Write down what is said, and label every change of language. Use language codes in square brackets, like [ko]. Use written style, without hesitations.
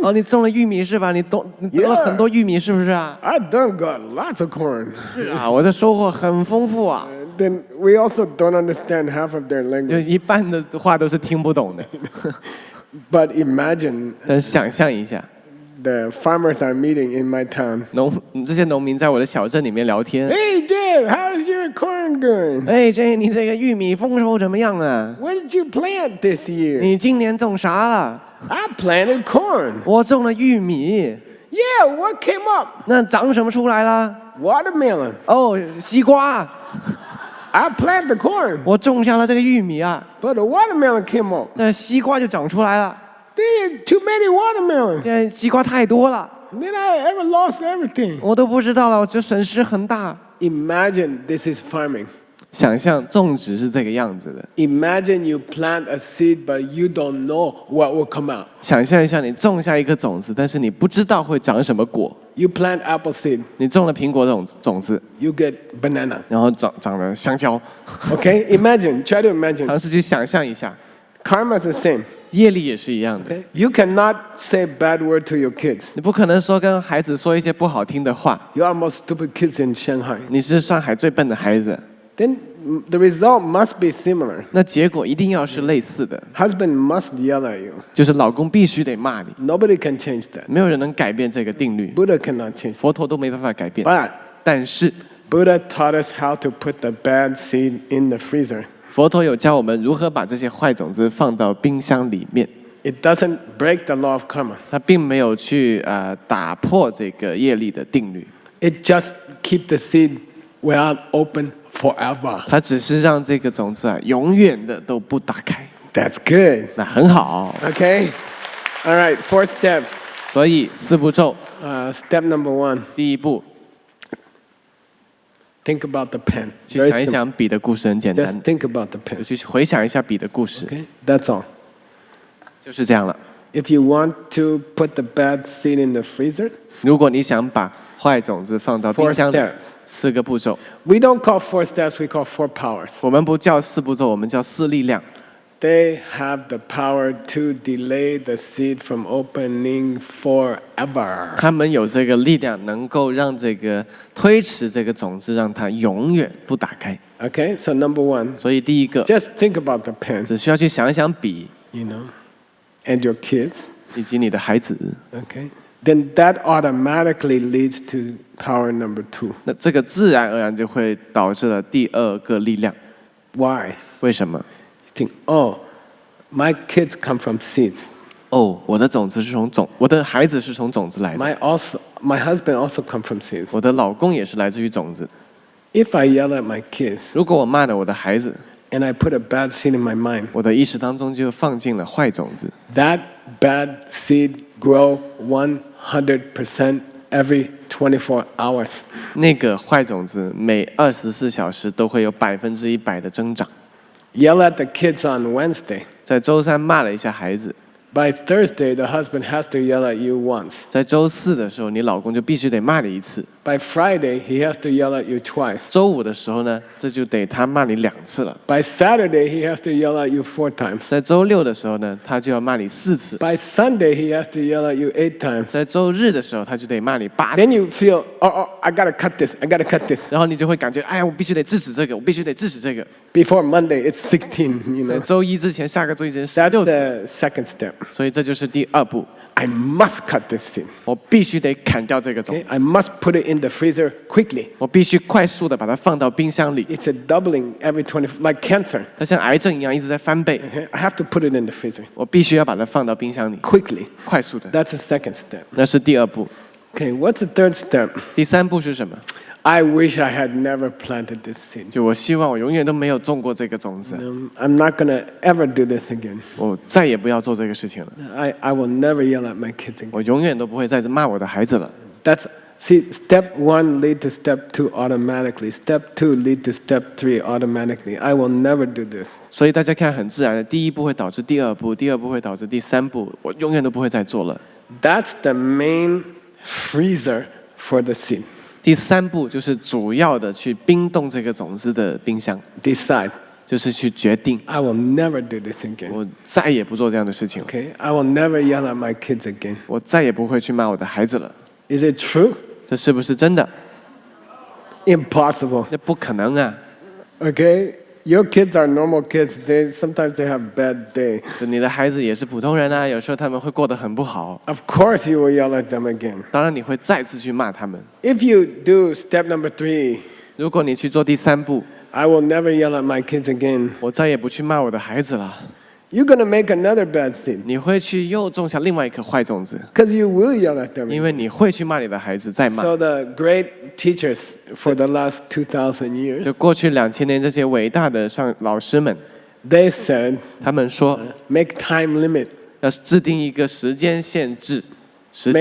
[zh] 哦，你种了玉米是吧？你得了很多玉米是不是啊？ [en] I done got lots of corn. [zh] 是啊，我的收获很丰富啊。 [en] Then we also don't understand half of their [zh] 就 [en] language. [zh] 一半的话都是听不懂的。 [en] But imagine [zh] 但是想象一下， [en] the farmers are meeting in my town. [zh] 这些农民在我的小镇里面聊天。 [en] Hey, Jed, how's your corn going? [zh] 哎，你这个玉米丰收怎么样啊？ [en] What did you plant this year? [zh] 你今年种啥了？ [en] I planted corn. [zh] 我种了玉米。 [en] Yeah, what came up? [zh] 那长什么出来了？ [en] Watermelon. [zh] 哦，西瓜。 [en] I planted the corn, [zh] 我种下了这个玉米啊， [en] but the watermelon came up. [zh] 那西瓜就长出来了。 [en] There too many watermelons. [zh] 现在西瓜太多了， [en] Then I ever lost everything. [zh] 我都不知道了，我就损失很大。 [en] Imagine this is farming. [zh] 想象种植是这个样子的， [en] Imagine you plant a seed, but you don't know what will come out. [zh] 想象一下，你种下一颗种子，但是你不知道会长什么果。 [en] You plant apple seed, [zh] 你种了苹果种子， [en] you get banana. [zh] 然后长了香蕉， [en] Okay? Imagine, try to imagine. [zh] 尝试去想象一下， [en] Karma is the same. [zh] 业力也是一样的。 [en] Okay? You cannot say bad word to your kids. [zh] 你不可能说跟孩子说一些不好听的话。 [en] You are most stupid kids in Shanghai. [zh] 你是上海最笨的孩子， [en] Then the result must be similar. [zh] 那结果一定要是类似的， [en] Husband must yell at you. [zh] 就是老公必须得骂你， [en] Nobody can change that. [zh] 没有人能改变这个定律， [en] Buddha cannot change that. [zh] 佛陀都没办法改变。 [en] But [zh] 但是 [en] Buddha taught us how to put the bad seed in the freezer. [zh] 佛陀有教我们如何把这些坏种子放到冰箱里面， [en] It doesn't break the law of karma. [zh] 他并没有去打破这个业力的定律， [en] It just keep the seed without open forever. [zh] 他只是让这个种子永远的都不打开， [en] That's good. [zh] 那很好。 [en] Okay? All right, 4 steps. [zh] 所以4步骤， [en] Step number 1, [zh] 第一步， [en] think about the pen. [zh] 去 [en] Very [zh] 想一 [en] simple. [zh] 想笔的故事很简 [en] Just [zh] 单， [en] think about the [zh] 就 [en] pen. [zh] 去回想一下笔的故事， [en] Okay? That's all. [zh] 就是这样了。 [en] If you want to put the bad seed in the freezer, [zh] 如果你想把坏种子放到冰 [en] 4 [zh] 箱里， [en] steps. [zh] 4个步骤， [en] We don't call 4 steps, we call 4 powers. [zh] 我们不叫4步骤，我们叫4力量。 [en] They have the power to delay the seed from opening forever. [zh] 他们有这个力量，能够让这个推迟这个种子，让它永远不打开。 [en] Okay, so number 1, [zh] 所以第一个， [en] just think about the pen, [zh] 只需要去想一想笔 [en] you know, and your kids. [zh] 以及你的孩子， [en] Okay, then that automatically leads to power number 2. [zh] 那这个自然而然就会导致了第2个力量。 [en] Why? [zh] 为什么？ [en] You think, oh, my kids come from seeds. [zh] 哦，我的孩子是从种子来的， [en] My husband also come from seeds. [zh] 我的老公也是来自于种子。 [en] If I yell at my kids [zh] 如果我骂了我的孩子， [en] and I put a bad seed in my mind, [zh] 我的意识当中就放进了坏种子， [en] that bad seed grow 100% every 24 hours. [zh] 那个坏种子每24小时都会有100%的增长。 [en] yell at the kids on Wednesday. [zh] 在周三骂了一下孩子， [en] By Thursday, the husband has to yell at you once. [zh] 在周四的时候，你老公就必须得骂你一次。 [en] By Friday, he has to yell at you twice. [zh] 周五的时候呢，这就得他骂你2次了。 [en] By Saturday, he has to yell at you 4 times. [zh] 在周六的时候呢，他就要骂你4次。 [en] By Sunday, he has to yell at you 8 times. [zh] 在周日的时候，他就得骂你8次。 [en] Then you feel, oh, I gotta cut this. I gotta cut this. [zh] 然后你就会感觉，哎呀，我必须得制止这个，我必须得制止这个。 [en] Before Monday, it's 16. You [zh] 在 [en] know, [zh] 周一之前，下个周一之前 [en] that's [zh] 16次。 [en] the second step. [zh] 所以这就是第2步， [en] I must cut this thing. [zh] 我必须得砍掉这个种 [en] Okay? I must put it in the freezer quickly. [zh] 我必须快速的把它放到冰箱里。 [en] It's a doubling every 20, like cancer. [zh] 它像癌症一样一直在翻倍， [en] Okay? I have to put it in the freezer [zh] 我必须要把它放到冰箱里， [en] quickly. [zh] 快速的。 [en] That's the second step. [zh] 那是第2步。 [en] Okay, what's the third step? [zh] 第3步是什么？ [en] I wish I had never planted this seed. [zh] 就我希望我永远都没有种过这个种子， [en] I'm not going to ever do this again. [zh] 我再也不要做这个事情了， [en] I will never yell at my kids again. [zh] 我永远都不会再骂我的孩子了。 [en] See, step 1 lead to step 2 automatically. Step 2 lead to step 3 automatically. I will never do this. [zh] 所以大家看很自然的，第1步会导致第2步，第2步会导致第3步，我永远都不会再做了。 [en] That's the main freezer for the seed. [zh] 第3步就是主要的去冰冻这个种子的冰箱， [en] Decide. [zh] 就是去决定， [en] I will never do this again. [zh] 我再也不做这样的事情了， [en] Okay? I will never yell at my kids again. [zh] 我再也不会去骂我的孩子了。 [en] Is it true? [zh] 这是不是真的？ [en] Impossible. [zh] 那不可能啊！ [en] Okay? Your kids are normal kids. Sometimes they have bad day. [zh] 就你的孩子也是普通人啊，有时候他们会过得很不好。 [en] Of course you will yell at them again. [zh] 当然你会再次去骂他们。 [en] If you do step number 3, [zh] 如果你去做第3步， [en] I will never yell at my kids again. [zh] 我再也不去骂我的孩子了， [en] You're going to make another bad seed [zh] 你会去又种下另外一颗坏种子， [en] because you will yell at them. [zh] 因为你会去骂你的孩子，再骂。 [en] So the great teachers for the last 2,000 years, [zh] 就过去2000年这些伟大的老师们， [en] they said, [zh] 他们说 [en] make time limit. [zh] 要制定一个时间限制，时